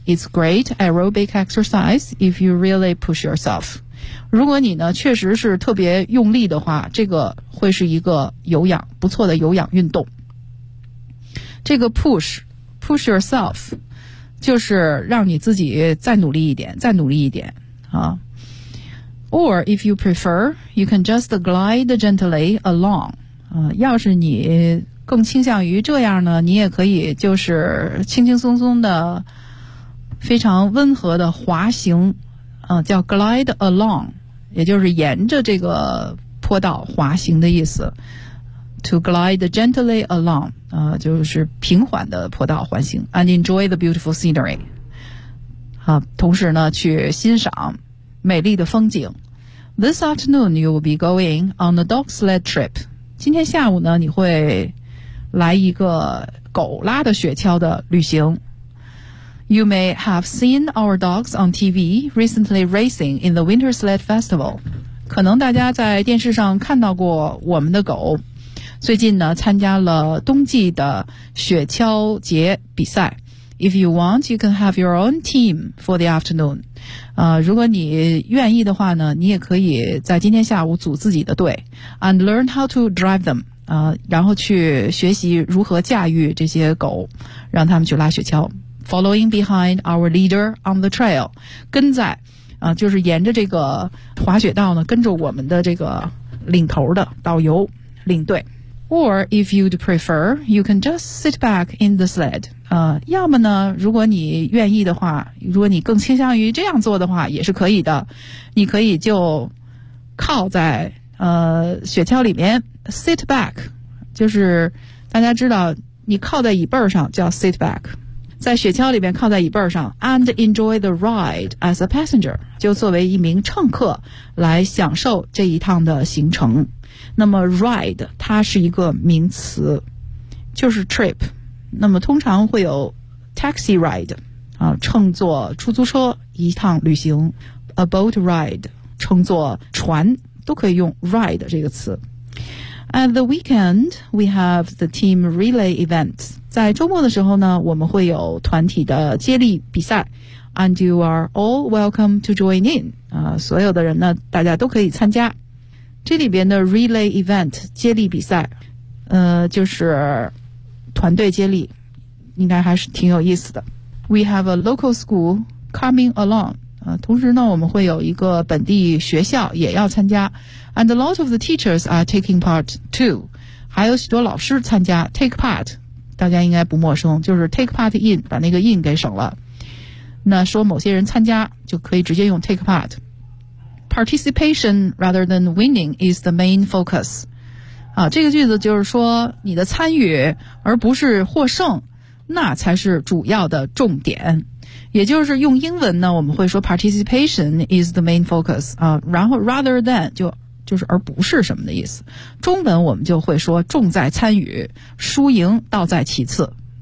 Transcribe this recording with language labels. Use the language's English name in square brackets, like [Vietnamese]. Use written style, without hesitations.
[English] It's great aerobic exercise if you really push yourself。 [Chinese] 如果你呢确实是特别用力的话，这个会是一个有氧不错的有氧运动。这个 [English] push yourself [Chinese] 就是让你自己再努力一点再努力一点啊。 [English] Or if you prefer you can just glide gently along、 [Chinese] 要是你更倾向于这样呢，你也可以就是轻轻松松的非常温和的滑行、叫 [English] glide along， [Chinese] 也就是沿着这个坡道滑行的意思。 [English] To glide gently along、 [Chinese] 就是平缓的坡道滑行。 [English] And enjoy the beautiful scenery、 [Chinese] 同时呢去欣赏美丽的风景。 [English] This afternoon you will be going on a dog sled trip。 [Chinese] 今天下午呢你会来一个狗拉的雪橇的旅行。 [English] You may have seen our dogs on TV recently racing in the winter sled festival。 [Chinese] 可能大家在电视上看到过我们的狗最近呢参加了冬季的雪橇节比赛。 [English] If you want you can have your own team for the afternoon、 [Chinese] 如果你愿意的话呢你也可以在今天下午组自己的队。 [English] And learn how to drive them、 [Chinese] 然后去学习如何驾驭这些狗让他们去拉雪橇。 [English] Following behind our leader on the trail， [Chinese] 跟在、就是沿着这个滑雪道呢跟着我们的这个领头的导游领队。 [English] Or if you'd prefer, you can just sit back in the sled. [Chinese] 要么呢，如果你愿意的话，如果你更倾向于这样做的话，也是可以的。你可以就靠在雪橇里面 [English] sit back， [Chinese] 就是大家知道你靠在椅背上叫 sit back， 在雪橇里面靠在椅背上 [English] and enjoy the ride as a passenger， [Chinese] 就作为一名乘客来享受这一趟的行程。那么 ride 它是一个名词，就是 trip， 那么通常会有 [English] taxi ride, [Chinese] 乘坐出租车一趟旅行 [English] a boat ride, [Chinese] 乘坐船都可以用 ride 这个词。 [English] At the weekend, we have the team relay event. [Chinese] 在周末的时候呢，我们会有团体的接力比赛。 [English] And you are all welcome to join in. [Chinese] 所有的人呢，大家都可以参加。这里边的 relay event, 接力比赛，就是团队接力，应该还是挺有意思的。 [English] We have a local school coming along. [Chinese] 同时呢，我们会有一个本地学校也要参加。 [English] And a lot of the teachers are taking part too. [Chinese] 还有许多老师参加 take part, 大家应该不陌生，就是 take part in, 把那个 in 给省了。那说某些人参加就可以直接用 take part. [English] Participation rather than winning is the main focus. [Chinese] 这个句子就是说你的参与而不是获胜那才是主要的重点。也就是用英文呢我们会说 [English] participation is the main focus, [Chinese] 然后 rather than 就是而不是什么的意思。中文我们就会说重在参与输赢倒在其次。